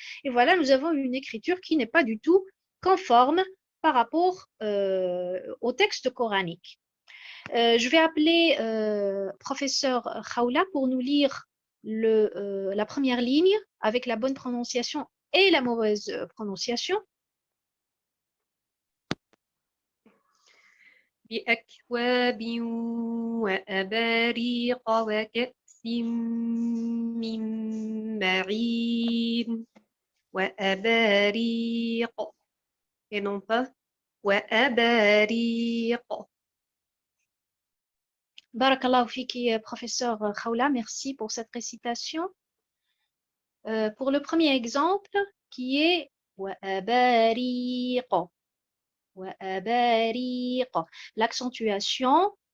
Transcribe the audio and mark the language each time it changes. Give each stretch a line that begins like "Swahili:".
French: Et voilà, nous avons une écriture qui n'est pas du tout conforme par rapport au texte coranique. Je vais appeler professeur Khawla pour nous lire la première ligne avec la bonne prononciation et la mauvaise prononciation.
Arabic: بأكواب وأباريق وكأس من معين وأباريق
French: et non pas
Arabic: وأباريق.
French: Barakallahu fiki, professeur Khawla, merci pour cette récitation. Pour le premier exemple, qui est وأباريق. L'accentuation